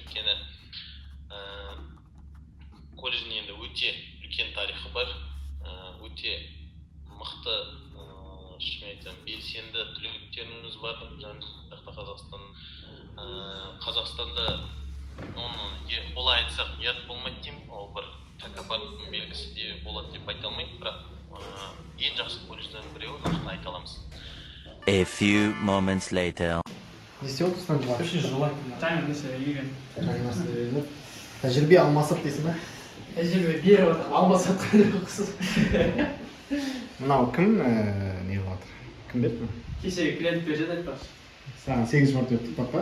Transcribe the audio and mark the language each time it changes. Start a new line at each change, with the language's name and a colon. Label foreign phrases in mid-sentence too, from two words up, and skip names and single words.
Kazakh: Өйткені колледждің енді өте үлкен тарихы бар, өте мықты, шынымен айтсам, белсенді түлектеріміз бар. Қазақстанда оны олай айтсақ ұят болмайды деймін, ол бір тәкаппарлықтың белгісі де болады деп айта алмаймын, бірақ ең жақсы колледждердің біреуі нақты айта аламыз.
English: A few moments later.
Kazakh: Не істеп отырсың жылы? Үшінші жылы жаңа нәрсе үйрен. Тәжірибе алмасып дейсің ба? Тәжірибе беріп отыр, алмасып қандай қоқсыз. Мынау кім не қылатыр? Кім берді ме? Кешегі клиент береді айтпақшы. Саған 8 марта өттік папа?